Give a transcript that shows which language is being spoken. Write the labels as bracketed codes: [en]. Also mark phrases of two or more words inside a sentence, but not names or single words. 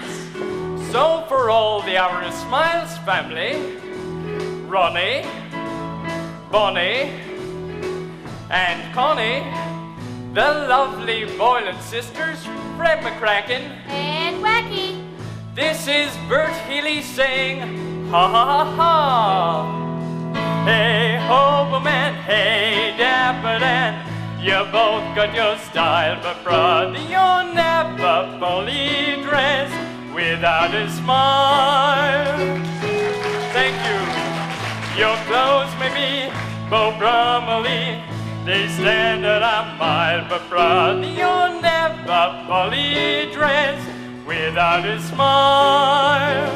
[en] So for all the Our Smiles family, Ronnie, Bonnie, and Connie, the lovely Boylan sisters, Fred McCracken, And Wacky. this is Bert Healy saying, ha ha ha ha. Hey ho man, hey dapper Dan, you both got your style, but brother, you're never fully dressed without a smile. Thank you. Your clothes may be Beau Brummely, they stand at a mile, but brother, you're never fully dressed without a smile.